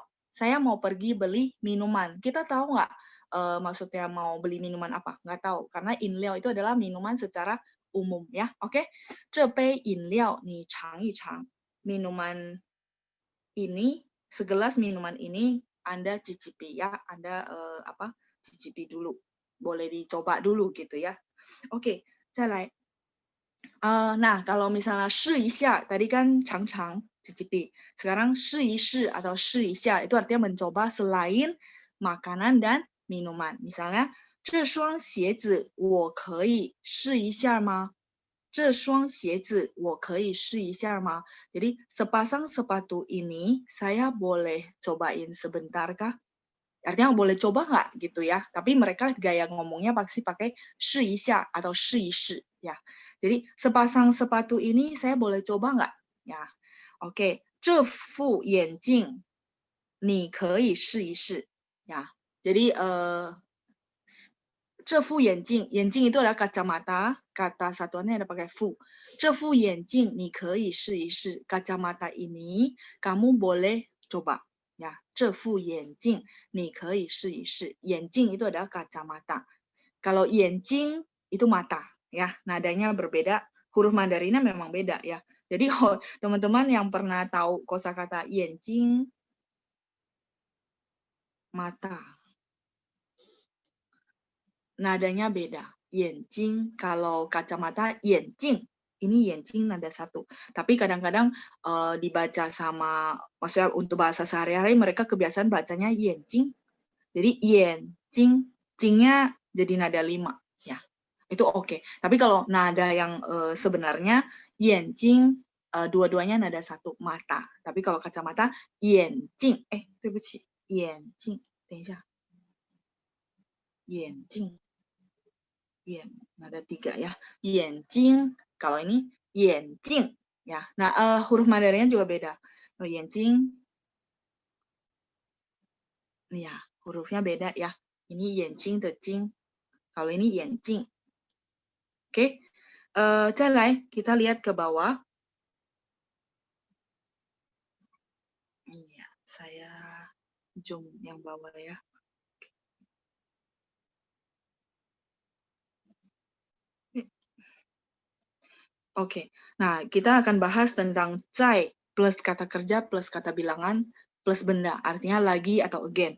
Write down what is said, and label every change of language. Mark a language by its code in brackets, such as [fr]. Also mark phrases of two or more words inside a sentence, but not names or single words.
[id] Saya mau pergi beli minuman. Kita tahu nggak maksudnya mau beli minuman apa? Nggak tahu. Karena inliao itu adalah minuman secara umum ya. Oke? [zh] 这杯饮料你尝一尝. [id] Minuman ini, segelas minuman ini Anda cicipi ya, Anda cicipi dulu, boleh dicoba dulu gitu ya. Oke, [zh] 再来. [id] Nah, kalau misalnya [zh] 试一下, [id] tadi kan chang-chang cicipi. Sekarang [zh] 试一试 [id] atau [zh] 试一下 [id] itu artinya mencoba selain makanan dan minuman. [zh] Misalnya 这双鞋子我可以试一下吗? 这双鞋子我可以试一下吗? [id] Jadi sepasang sepatu ini saya boleh cobain sebentar kah? Artinya boleh coba nggak gitu ya. Tapi mereka gaya ngomongnya pasti pakai [zh] 试一下 [id] atau [zh] 试一试 [id] ya. Jadi sepasang sepatu ini saya boleh coba nggak? Ya. Oke, [zh] 这副眼镜你可以试一试 ya. [id] Jadi [zh] 这副眼镜 [id] itu adalah kacamata, kata satuannya ada pakai fu. [zh] 这副眼镜你可以试一试. [id] Kacamata ini kamu boleh coba. Ya, [zh] 这副眼镜你可以试一试. [id] 眼镜 itu adalah kacamata. Kalau 眼睛 itu mata, ya. Nadanya berbeda. Huruf Mandarinnya memang beda ya. Jadi kalau teman-teman yang pernah tahu kosakata 眼睛 mata, nadanya beda. 眼睛 kalau kacamata 眼镜 ini 眼睛 nada satu. Tapi kadang-kadang dibaca sama, maksudnya untuk bahasa sehari-hari mereka kebiasaan bacanya 眼睛. Jadi 眼睛 jingnya jadi nada 5 ya. Itu oke. Tapi kalau nada yang sebenarnya 眼睛 dua-duanya nada satu, mata. Tapi kalau kacamata 眼镜 [zh] 对不起 眼镜 等一下 眼镜 [id] nada 3 ya. 眼睛 kalau ini 眼镜 ya. Nah, huruf Mandarinnya juga beda. 眼睛 ya, hurufnya beda ya. Ini [zh] 眼睛的睛. [id] Kalau ini 眼镜. Oke. 再来 kita lihat ke bawah. Ya, saya zoom yang bawah ya. Oke, nah kita akan bahas tentang 在 plus kata kerja plus kata bilangan plus benda, artinya lagi atau again.